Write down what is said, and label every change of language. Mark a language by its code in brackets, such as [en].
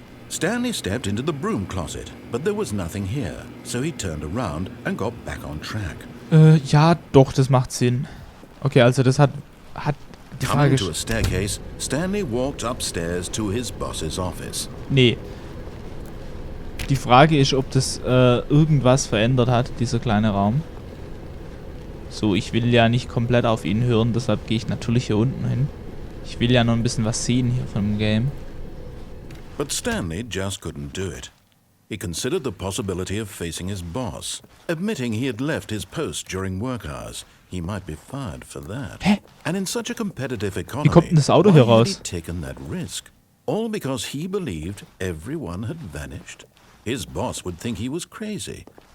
[en] Stanley stepped into the broom closet, but there was nothing here, so he turned around and got back on track. [de] Ja, doch, das macht Sinn. Okay, also das hat die Frage... [en] Coming to a staircase, Stanley walked upstairs to his boss's office. [de] Nee. Die Frage ist, ob das irgendwas verändert hat, dieser kleine Raum. So, ich will ja nicht komplett auf ihn hören, deshalb gehe ich natürlich hier unten hin. Ich will ja noch ein bisschen was sehen hier vom Game. [en] But Stanley just couldn't do it. He considered the possibility of facing his boss, admitting he had left his post during work hours. He might be fired for that. [de] Hä? [en] And in such a competitive economy, [de] Wie kommt denn das Auto [en] why [de] hier [en] had [de] raus? [en] he taken that risk? All because he believed everyone had vanished. His boss would think he was crazy.